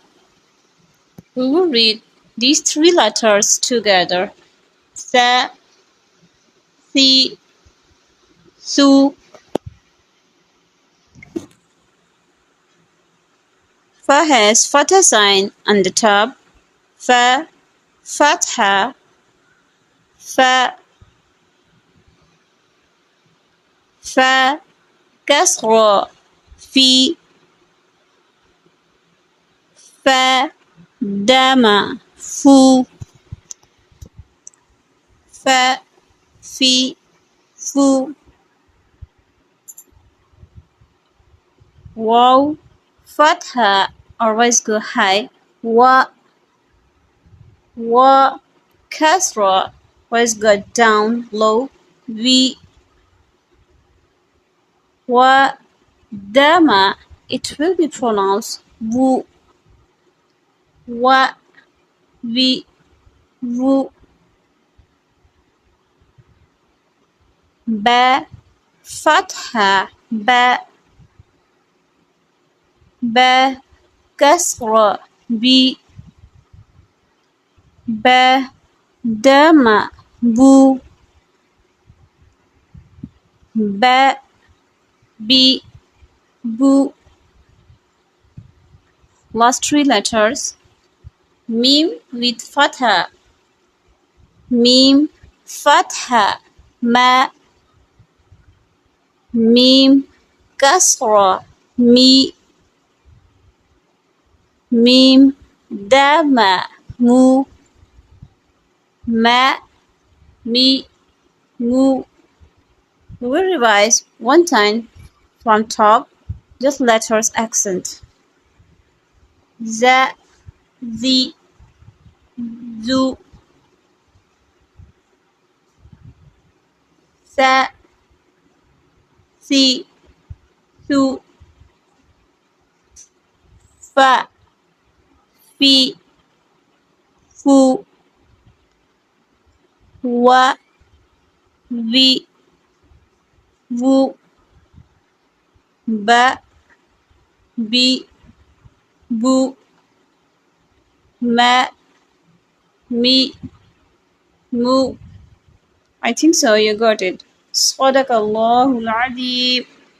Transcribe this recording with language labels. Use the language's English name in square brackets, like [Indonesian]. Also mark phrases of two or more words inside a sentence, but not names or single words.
[English] We will read these three letters together. [Arabic] Sa, Si, Su. [English] Fa has Fatha sign on the top. [Arabic] Fa, Fatha, Fa. Fa, Kasra, Fi. Fa, Dama, Fu. Fa, Fi, Fu. Waw, Fatha [English] always go high. [Arabic] Wa, Kasra [English] always go down low. [Arabic] Vi, wa, Dama, [English] it will be pronounced Wu. [Arabic] Wa, Vi, Wu. Ba, Fatha, Ba. Ba, Kasra, Bi. Ba, Dama, Bu. Ba, Bi, Bu. [English] Last three letters. Mim with Fatha. [Arabic] Mim, Fatha, Ma. Mim, Kasra, Mi. Mim, Dama, Mu. Ma, Mi, Mu. [English] We will revise one time from top, just letters accent. [Arabic] Za, Zi, Zu. Sa, Si, Su. Fa, Fi, Fu. Wa, Vi, Wu. Ba, Bi, Bu. Ma, Mi, Mu. [English] I think so, you got it. [Arabic] Sadaqallahul Azim.